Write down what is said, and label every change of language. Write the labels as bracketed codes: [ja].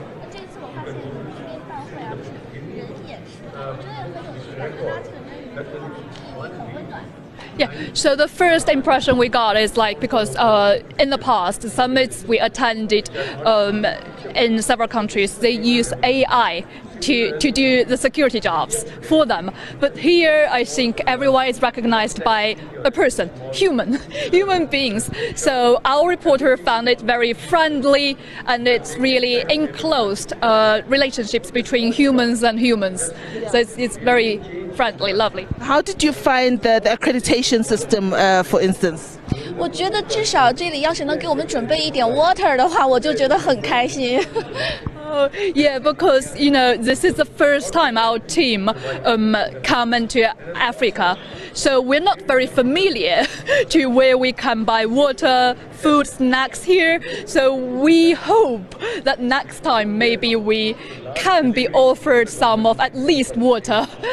[zh] 这次我发现这边办会啊，人也是，我觉得很有趣，大家很温暖。 [en] Yeah, so the first impression we got is like because in the past summits we attended in several countries, they use AI to do the security jobs for them. But here I think everyone is recognized by a person, human beings. So our reporter found it very friendly, and it's really enclosed relationships between humans and humans. So it's very friendly, lovely. How did you find the accreditation system, for instance? [zh] 我觉得至少这里要是能给我们准备一点 water 的话，我就觉得很开心。 [en] Yeah, because you know this is the first time our team come into Africa, so we're not very familiar to where we can buy water, food, snacks here. So we hope that next time maybe we can be offered some of at least water.